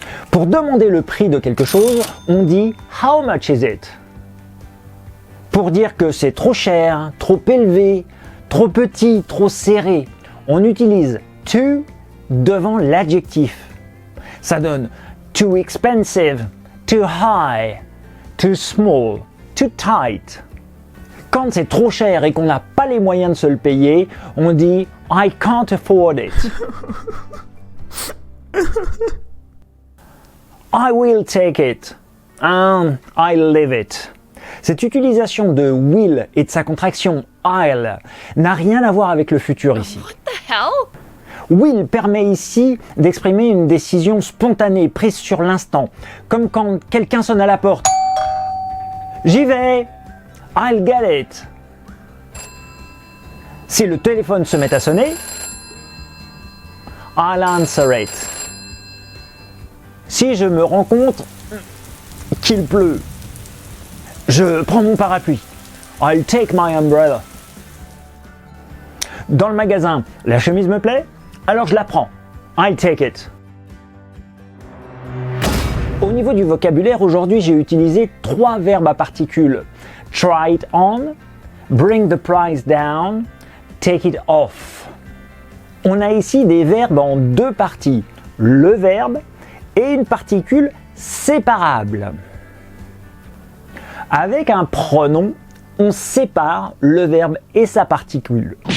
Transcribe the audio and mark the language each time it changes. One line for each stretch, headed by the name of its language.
French: Pour demander le prix de quelque chose, on dit
English: how much is it?
French: Pour dire que c'est trop cher, trop élevé, trop petit, trop serré, on utilise too devant l'adjectif. Ça donne
English: too expensive, too high, too small, too tight.
French: Quand c'est trop cher et qu'on n'a pas les moyens de se le payer, on dit
English: I can't afford it. I will take it. I'll live it.
French: Cette utilisation de will et de sa contraction I'll n'a rien à voir avec le futur ici.
English: What the hell?
French: Will permet ici d'exprimer une décision spontanée, prise sur l'instant, comme quand quelqu'un sonne à la porte. J'y vais.
English: I'll get it.
French: Si le téléphone se met à sonner,
English: I'll answer it.
French: Si je me rends compte qu'il pleut, je prends mon parapluie.
English: I'll take my umbrella.
French: Dans le magasin, la chemise me plaît, alors je la prends.
English: I'll take it.
French: Au niveau du vocabulaire, aujourd'hui, j'ai utilisé 3 verbes à particules.
English: Try it on, bring the price down, take it off.
French: On a ici des verbes en 2 parties. Le verbe et une particule séparable. Avec un pronom, on sépare le verbe et sa particule.